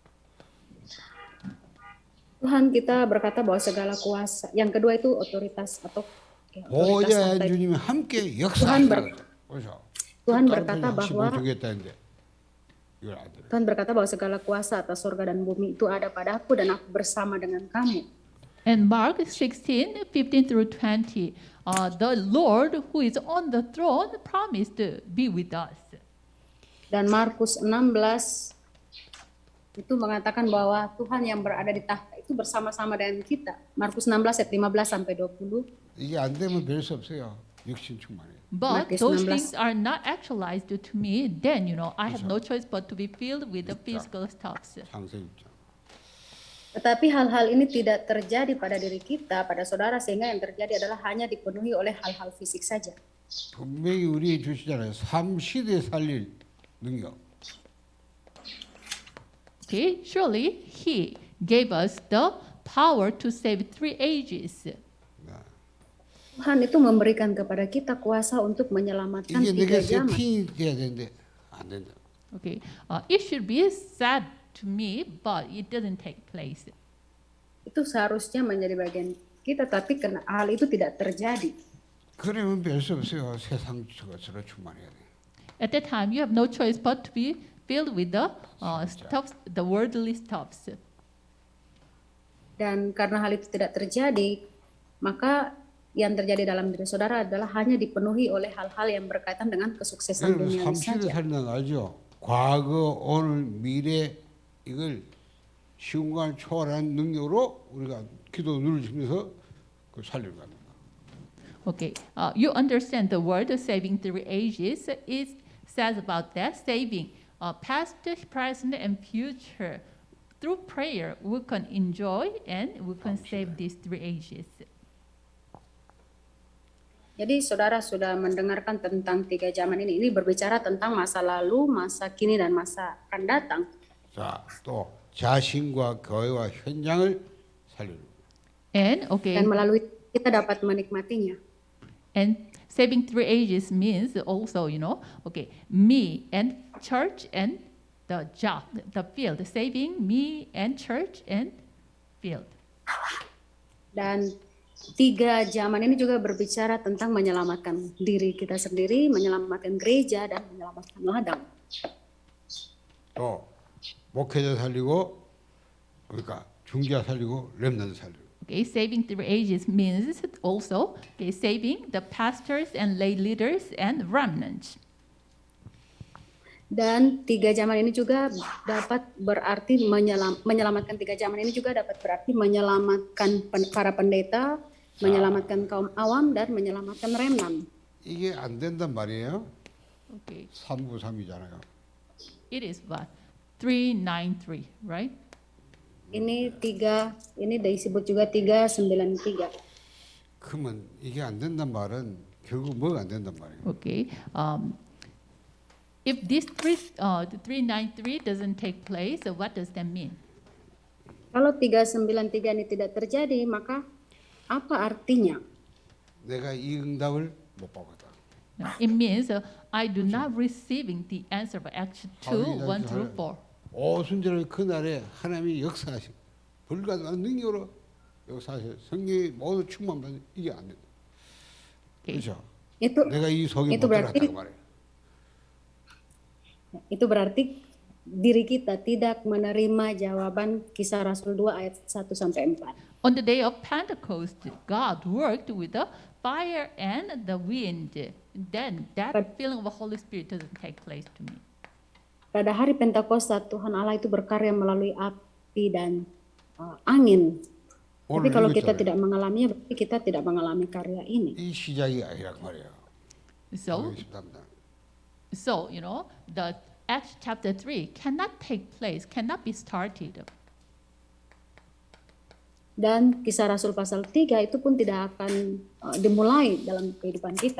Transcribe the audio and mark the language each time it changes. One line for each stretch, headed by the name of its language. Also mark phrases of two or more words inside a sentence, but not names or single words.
Indonesian: Tuhan kita berkata bahwa segala kuasa. Yang kedua itu otoritas atau otoritas
Korean: 보호자의
Indonesian: tahta.
Korean: 주님이 함께 역사하시는 거죠.
Indonesian: Tuhan berkata bahwa
Korean: 주겠다는데 이걸 안 들어요.
Indonesian: Tuhan berkata bahwa segala kuasa atas surga dan bumi itu ada padaku dan aku bersama dengan kamu.
English: And Mark 16, 15 through 20, the Lord who is on the throne promised to be with us.
Indonesian: Dan Markus 16 itu mengatakan bahwa Tuhan yang berada di tahta itu bersama-sama dengan kita. Markus 16 ayat 15 sampai 20.
Korean: 이게 안 되면 별 수 없어요. 육신 충만해.
English: But Marcus those 16. things are not actualized to me, then, I have no choice but to be filled with the physical stuffs.
Korean: 창세기 6장.
Indonesian: Tetapi hal-hal ini tidak terjadi pada diri kita, pada saudara, sehingga yang terjadi adalah hanya dipenuhi oleh hal-hal fisik saja.
Korean: 분명히 우리에게 주시잖아요. 3시대 살릴 능력.
English: Okay, surely He gave us the power to save 3 ages.
Indonesian: Tuhan itu memberikan kepada kita kuasa untuk menyelamatkan
Korean: 이게 내게
Indonesian: 3 zaman.
Korean: 세팅이 돼야 되는데 안 된다.
English: Okay, it should be said to me, but it doesn't take place.
Indonesian: Itu seharusnya menjadi bagian kita, tapi karena hal itu tidak terjadi.
Korean: 그러면 별 수 없어요. 세상 것으로 충만해야 돼.
English: At that time, you have no choice but to be filled with the stuffs, the worldly stuffs.
Indonesian: Dan karena hal itu tidak terjadi, maka yang terjadi dalam diri saudara adalah hanya dipenuhi oleh hal-hal yang berkaitan dengan kesuksesan
Korean: 여러분
Indonesian: duniawi
Korean: 3시대
Indonesian: saja.
Korean: 살면 알죠? 과거, 오늘, 미래 이걸 시공간 초월한 능력으로 우리가 기도 누르시면서 그 살리는 겁니다.
English: Okay, you understand the word saving 3 ages. It says about that saving past, present, and future. Through prayer, we can enjoy and we can save these 3 ages.
Indonesian: Jadi saudara sudah mendengarkan tentang 3 zaman ini. Ini berbicara tentang masa lalu, masa kini, dan masa akan datang.
Korean: 자, 또 자신과 교회와 현장을 살리는 거예요.
English: And okay,
Indonesian: Dan melalui kita dapat menikmatinya.
English: and saving 3 ages means also, okay, me and church and the job, the field, saving me and church and field.
Indonesian: Dan 3 zaman ini juga berbicara tentang menyelamatkan diri kita sendiri, menyelamatkan gereja, dan menyelamatkan ladang.
Korean: 또 목회자 살리고 그러니까 중지자 살리고 렘넌트 살리고.
English: Okay, saving 3 ages means also okay, saving the pastors and lay leaders and remnants.
Indonesian: Dan 3 zaman ini juga dapat berarti menyelamatkan 3 zaman ini juga dapat berarti menyelamatkan para pendeta, menyelamatkan kaum awam, dan menyelamatkan remnant.
Korean: 이게 안 된단 말이에요.
English: Okay,
Korean: 393이잖아요.
English: it is what 393, right?
Indonesian: Ini disebut juga 393.
Korean: 그러면 이게 안 된단 말은 결국 뭐가 안 된단 말이에요.
English: Okay, if this 393 doesn't take place, what does that mean?
Indonesian: Kalau 393 ini tidak terjadi, maka apa artinya?
Korean: 내가 이 응답을 못 받았다.
English: No, it means I do not receiving the answer of Acts 2, 1 through 4.
Korean: 오순절의 그날에 하나님이 역사하시고 불가능한 능력으로 역사하셔. 성령이 모두 충만받는 이게 안 된다.
English: Okay.
Korean: 그렇죠?
Indonesian: Itu
Korean: 내가 이 속에
Indonesian: itu
Korean: 못
Indonesian: berarti
Korean: 들어갔다고 말해요.
Indonesian: itu berarti diri kita tidak menerima jawaban Kisah Rasul 2 ayat 1 sampai 4.
English: On the day of Pentecost, God worked with the fire and the wind. Then that feeling of the Holy Spirit doesn't take place to me.
Indonesian: Pada hari Pentakosta Tuhan Allah itu berkarya melalui api dan angin. Tapi
Korean: 오늘
Indonesian: kalau kita
Korean: 읽었잖아요.
Indonesian: tidak mengalaminya, berarti kita tidak mengalami karya ini.
Korean: 이 시작이 아니란 말이에요.
English: So,
Korean: 알겠습니다.
English: the Acts chapter 3 cannot take place, cannot be started.
Indonesian: Dan Kisah Rasul pasal 3 itu pun tidak akan dimulai dalam kehidupan kita.